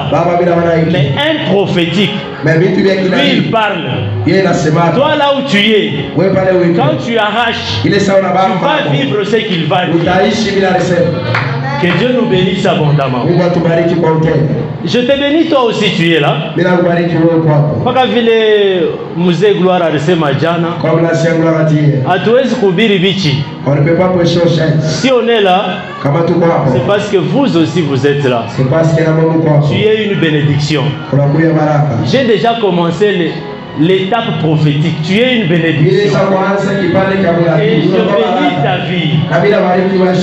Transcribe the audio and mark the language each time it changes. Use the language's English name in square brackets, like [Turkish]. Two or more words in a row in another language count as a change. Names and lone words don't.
[French] Mais un prophétique, lui, il parle. Toi là où tu es, quand tu arraches, tu vas vivre ce qu'il va dire. Que Dieu nous bénisse abondamment. Je te bénis toi aussi, tu es là. [Swahili] Paka vile musée gloire alisema jana, hatuwezi kuhubiri bichi. [French] Si on est là, c'est parce que vous aussi vous êtes là. Tu es une bénédiction. J'ai déjà commencé l'étape prophétique. Tu es une bénédiction. Et je bénis ta vie.